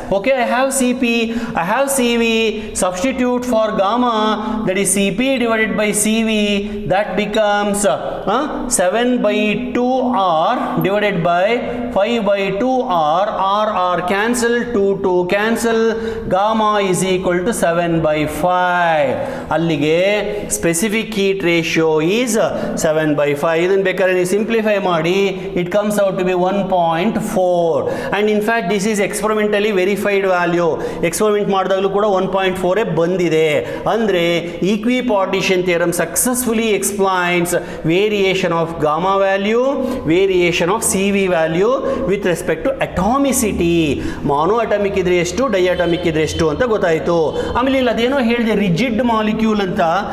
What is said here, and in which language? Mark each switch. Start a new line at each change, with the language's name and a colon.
English: Okay, I have CP, I have CV, substitute for gamma, that is CP divided by CV, that becomes 7/2 R divided by 5/2 R. R cancel, 2 cancel, gamma is equal to 7/5. ಅಲ್ಲಿಗೆ specific heat ratio is 7/5.
Kannada: ಇದನ್ನು ಬೇಕಾದ್ರೆ ನೀವು simplify ಮಾಡಿ,
English: it comes out to be 1.4. and in fact this is experimentally verified value.
Kannada: Experiment ಮಾಡಿದಾಗಲೂ ಕೂಡ 1.4 ಬಂದಿದೆ.
English: ಅಂದ್ರೆ equipartition theorem successfully explains variation of gamma value, variation of CV value with respect to atomicity.
Kannada: ಮಾನೋ atomic ಇದ್ರೆ ಎಷ್ಟು, ಡೈಅಟಾಮಿಕ್ ಇದ್ರೆ ಎಷ್ಟು ಅಂತ ಗೊತ್ತಾಯಿತು. ಆಮೇಲೆ ಇಲ್ಲಿ ಅದೇನೋ ಹೇಳಿದೆ ರಿಜಿಡ್ ಮಾಲಿಕ್ಯೂಲ್ ಅಂತ.